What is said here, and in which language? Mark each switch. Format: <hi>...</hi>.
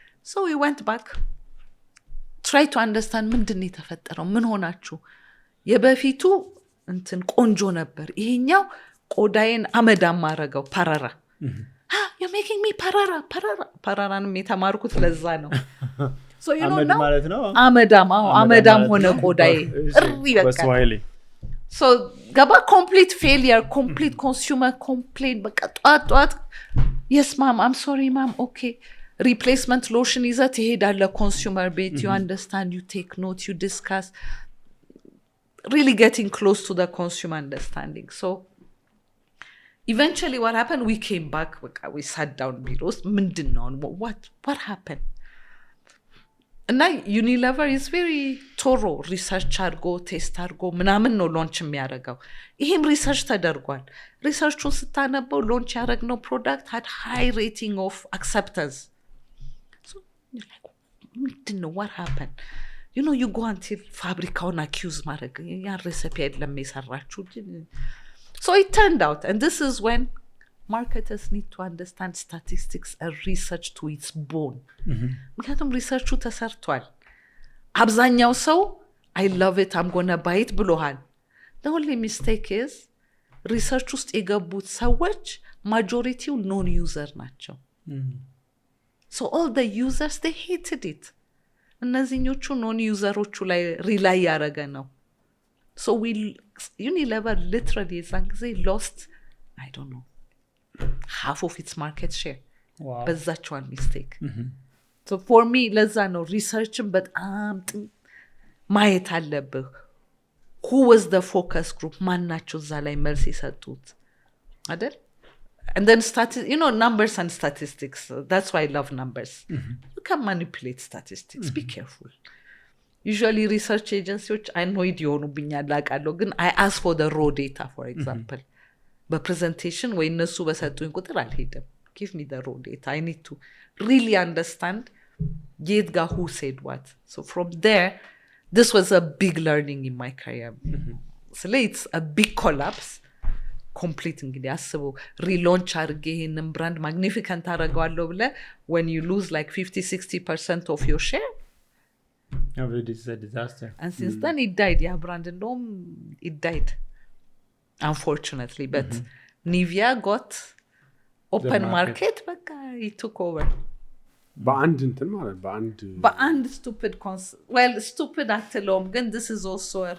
<en>So we went back, try to understand</en> <am>ምንድነው የተፈጠረው? ምን ሆናችሁ? የበፊቱ እንትን ቆንጆ ነበር፣ ይሄኛው ቆዳዬን አመዳም አረገው ፓራራ።</am> <en>you're making me</en> <am>ፓራራንም የተማርኩት ለዛ ነው።</am> <en>So you know now</en> <am>አመዳም ሆነ ቆዳዬ እሪ በቃ። So ገባ</am> <en>complete failure, complete consumer complaint.</en> <am>በቃ ጧት</am> <en>yes ma'am, I'm sorry ma'am, okay. Replacement lotion</en> <am>ይዘህ ትሄዳለህ</am> <en>consumer ቤት. You understand, you take note, you discuss, really getting close to the consumer understanding. So eventually what happened, we came back, we sat down biros ምንድነው what happened?</en> <am>እና</am> <en>Unilever is very thorough,</en> <am>research አድርጎ ቴስት አድርጎ ምናምን ነው ሎንች የሚያደርገው። ይሄም ሪሰርች ተደርጓል። ሪሰርቹን ስታነበው ሎንች ያደረግነው ፕሮዳክት</am> <en>had high rating of acceptance. So you're like ምንድነው what happened? You know, you go until ፋብሪካውን accuse</en> <am>ማድረግ ያ ሬሲፒ አይደለም የሰራችሁ።</am> <en>So it turned out, and this is when marketers need to understand statistics and research to its bone.</en> <am>ምክንያቱም ሪሰርቹ ተሰርቷል። አብዛኛው ሰው</am> <en>I love it, I'm gonna buy it</en> <am>ብሎሃል።</am> <en>The only mistake is</en> <am>ሪሰርች ውስጥ የገቡት ሰዎች ማጆሪቲው ኖን ዩዘር ናቸው።</am> <en>So all the users, they hated it.</en> <am>እነዚህኞቹ ኖን ዩዘሮቹ ላይ ሪላይ ያደረገ ነው።</am> <en>So Unilever literally</en> <am>የዛን ጊዜ</am> <en>lost, I don't know, half of its market share. Wow. በዛቸዋን mistake. So for me</en> <am>ለዛ ነው ሪሰርችን በጣም ማየት አለብህ።</am> <en>Who was the focus group?</en> <am>ማን ናቸው እዛ ላይ መልስ የሰጡት አይደል?</am> <en>And then numbers and statistics. That's why I love numbers. You can manipulate statistics. Be careful. Usually research agencies annoyed</en> <am>ይሆኑብኛል አውቃለሁ፣ ግን</am> <en>I ask for the raw data, for example.</en> <am>በፕሬዘንቴሽን ወይ እነሱ በሰጡኝ ቁጥር አልሄድም።</am> <en>Give me the raw data. I need to really understand</en> <am>የት ጋር</am> <en>who said what. So from there, this was a big learning in my career. So it's a big collapse.</en> <am>Complete እንግዲህ አስቡ ሪሎንች አድርጌ ይሄንን ብራንድ ማግኒፊካንት አደርገዋለሁ ብለህ</am> <en>when you lose like 50-60% of your share, It's a disaster. And since then it died. Yeah, Brandon Dome, it died, unfortunately. But Nivea got open market, but it took over.</en> <am>በአንድ እንትን ማለት</am> <en>በአንድ stupid well, stupid</en> <am>አትለውም, ግን</am> <en>this is also a</en>